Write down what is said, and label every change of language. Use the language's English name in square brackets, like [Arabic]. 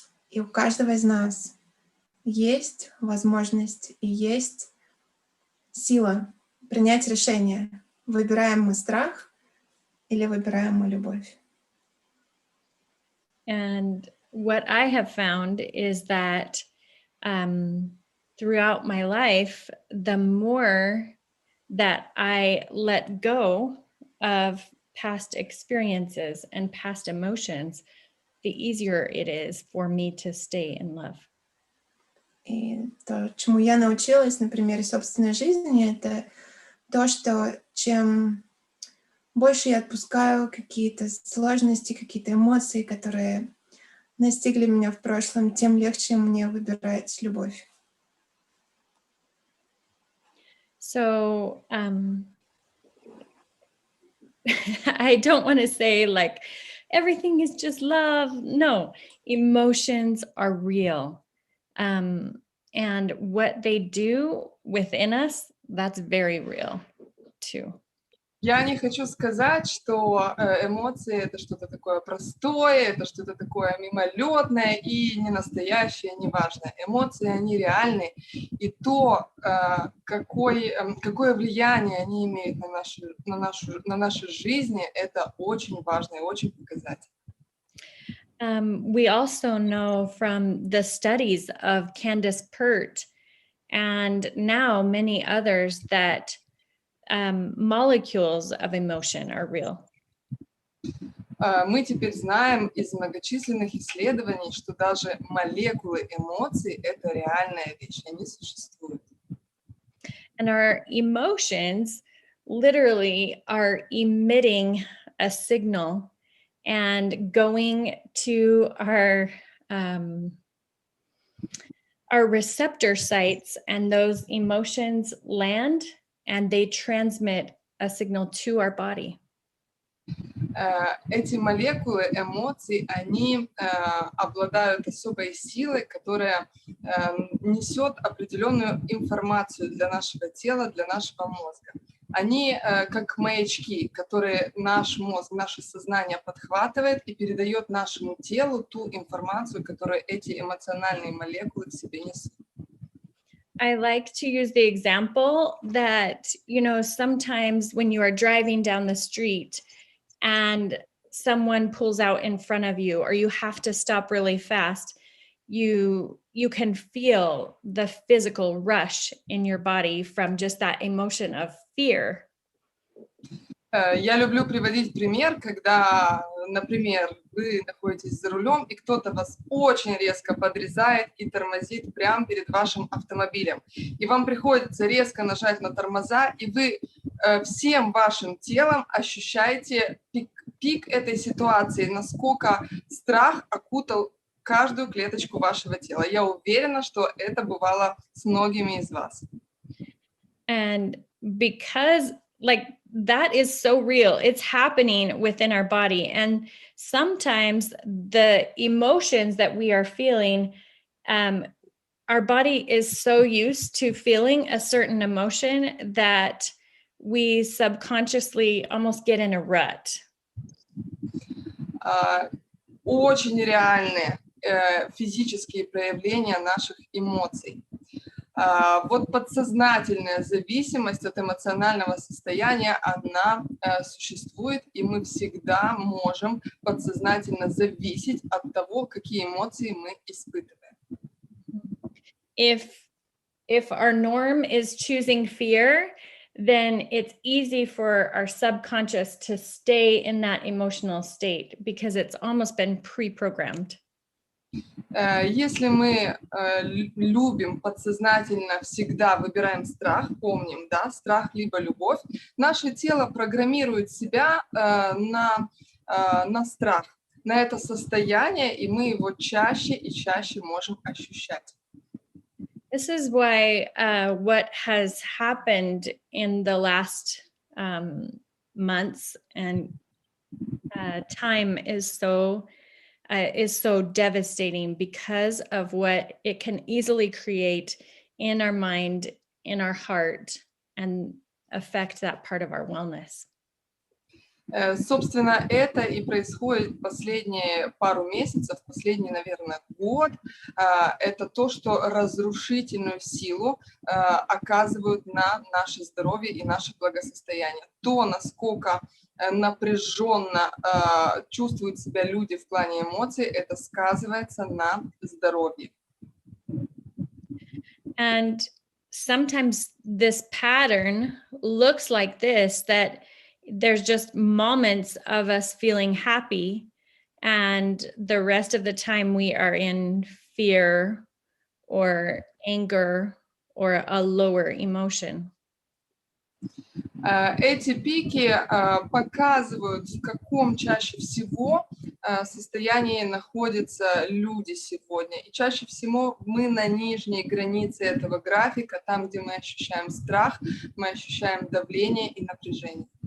[Russian] И у каждого из нас есть возможность и есть сила принять решение, выбираем мы страх или выбираем мы любовь. [English] And what I have found is that throughout my life, the more that I let go of past experiences and past emotions, the easier it is for me to stay in love. [Russian] И то, чему я научилась на примере собственной жизни, это то, что чем больше я отпускаю какие-то сложности, какие-то эмоции, которые настигли меня в прошлом, тем легче мне выбирать любовь. [English] So I don't want to say like everything is just love. No, emotions are real. And what they do within us, that's very real too. [Russian] Я не хочу сказать, что эмоции — это что-то такое простое, это что-то такое мимолетное и не настоящее, не важное. Эмоции, они реальны, и то, какое влияние они имеют на наши жизни, это очень важно и очень показательно. [English] We also know from the studies of Candace Pert and now many others that molecules of emotion are real. [Russian] Мы теперь знаем из многочисленных исследований, что даже молекулы эмоций — это реальная вещь, они существуют. [English] And our emotions literally are emitting a signal and going to our receptor sites, and those emotions land and they transmit a signal to our body. [Russian] Эти молекулы эмоций, они обладают особой силой, которая несет определенную информацию для нашего тела, для нашего мозга. Они как маячки, которые наш мозг, наше сознание подхватывает и передает нашему телу ту информацию, которую эти эмоциональные молекулы в себе несут. [English] I like to use the example that, sometimes when you are driving down the street and someone pulls out in front of you, or you have to stop really fast, you can feel the physical rush in your body from just that emotion of fear. [Russian] Я люблю приводить пример, когда, например, вы находитесь за рулем, и кто-то вас очень резко подрезает и тормозит прямо перед вашим автомобилем. И вам приходится резко нажать на тормоза, и вы всем вашим телом ощущаете пик этой ситуации, насколько страх окутал каждую клеточку вашего тела. Я уверена, что это бывало с многими из вас. [English] And because that is so real, it's happening within our body. And sometimes the emotions that we are feeling, our body is so used to feeling a certain emotion that we subconsciously almost get in a rut. [Russian] Очень реальные физические проявления наших эмоций. Вот подсознательная зависимость от эмоционального состояния, она существует, и мы всегда можем подсознательно зависеть от того, какие эмоции мы испытываем. [English] If our norm is choosing fear, then it's easy for our subconscious to stay in that emotional state because it's almost been pre-programmed. [Russian] Если мы любим подсознательно, всегда выбираем страх, помним, да, страх либо любовь, наше тело программирует себя на страх, на это состояние, и мы его чаще и чаще можем ощущать. [English] This is why what has happened in the last months and time is so devastating because of what it can easily create in our mind, in our heart, and affect that part of our wellness. [Russian] Собственно, это и происходит последние пару месяцев, последний, наверное, год. Это то, что разрушительную силу оказывают на наше здоровье и наше благосостояние. То, насколько напряженно чувствуют себя люди в плане эмоций, это сказывается на здоровье. [English] And sometimes this pattern looks like this, that there's just moments of us feeling happy, and the rest of the time we are in fear or anger or a lower emotion. [Russian] Эти пики показывают, в каком чаще всего состоянии находятся люди сегодня. И чаще всего мы на нижней границе этого графика, там, где мы ощущаем страх, мы ощущаем давление и напряжение.